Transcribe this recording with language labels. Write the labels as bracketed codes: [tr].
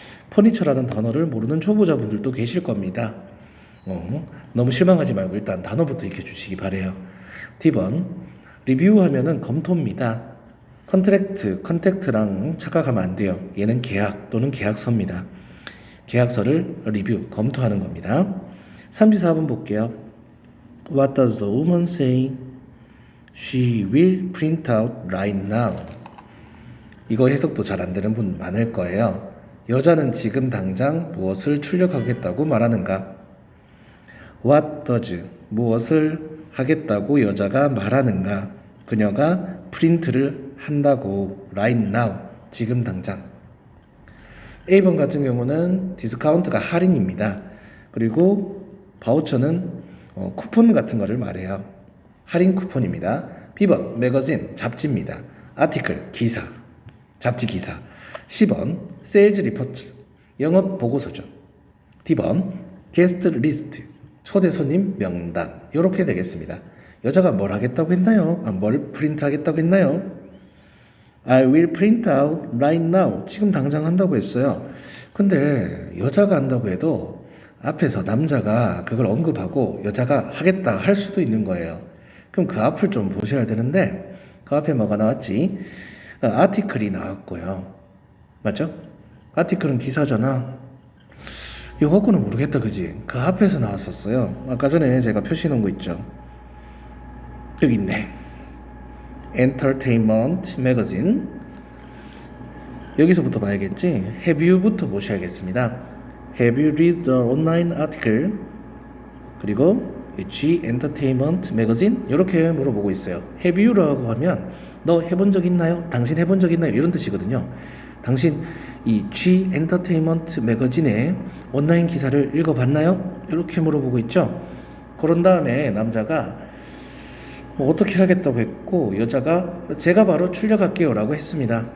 [ko] 퍼니처라는 단어를 모르는 초보자분들도 계실 겁니다. 너무 실망하지 말고 일단 단어부터 익혀주시기 바래요. D번 리뷰하면은 검토입니다. 컨택트랑 착각하면 안 돼요. 얘는 계약 또는 계약서입니다. 계약서를 리뷰, 검토하는 겁니다. 3, 4번 볼게요. [en] What does the woman say? She will print out right now. [ko] 이거 해석도 잘 안 되는 분 많을 거예요. 여자는 지금 당장 무엇을 출력하겠다고 말하는가? [en] What does [ko] 무엇을 하겠다고 여자가 말하는가? 그녀가 프린트를 한다고 [en] right now [ko] 지금 당장. A번 같은 경우는 디스카운트가 할인입니다. 그리고 바우처는 쿠폰 같은 거를 말해요. 할인 쿠폰입니다. B번 매거진 잡지입니다. 아티클 기사 잡지 기사. 10번 세일즈 리포트 영업 보고서죠. D번 게스트 리스트 초대 손님 명단. 이렇게 되겠습니다. 여자가 뭘 하겠다고 했나요? 뭘 프린트 하겠다고 했나요? [en] I will print out right now. [ko] 지금 당장 한다고 했어요. 근데 여자가 한다고 해도 앞에서 남자가 그걸 언급하고 여자가 하겠다 할 수도 있는 거예요. 그럼 그 앞을 좀 보셔야 되는데 그 앞에 뭐가 나왔지? 아티클이 나왔고요. 맞죠? 아티클은 기사잖아. 이거 갖고는 모르겠다, 그지? 그 앞에서 나왔었어요. 아까 전에 제가 표시해 놓은 거 있죠. 여기 있네. Entertainment Magazine. 여기서부터 봐야겠지? [en] Have you [ko] 부터 보셔야겠습니다. [en] Have you read the online article? [ko] 그리고 G Entertainment Magazine 이렇게 물어보고 있어요. [en] Have you [ko] 라고 하면 너 해본 적 있나요? 당신 해본 적 있나요? 이런 뜻이거든요. 당신 이 G Entertainment Magazine의 온라인 기사를 읽어봤나요? 이렇게 물어보고 있죠. 그런 다음에 남자가 뭐 어떻게 하겠다고 했고 여자가 제가 바로 출력할게요 라고 했습니다.